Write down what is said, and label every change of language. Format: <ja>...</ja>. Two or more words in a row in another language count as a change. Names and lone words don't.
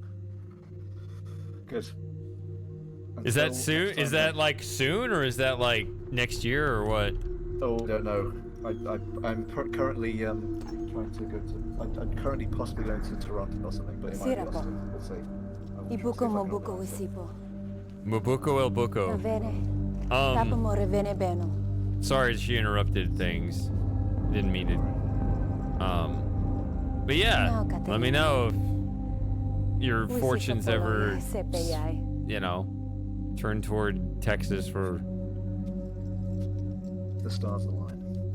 <en>Good. Is that soon? Is that like soon, or is that like next year, or what? Oh, I don't know. I'm currently trying to go to. I'm currently possibly going to Toronto or something, but it might be Austin. We'll see. Ibuko mobuko wisipo. Mobuko el buko. Revene. Tapa mo revene beno. Sorry she interrupted things. Didn't mean it. But yeah, let me know if your fortunes ever, you know, turn toward Texas for the stars align.</en>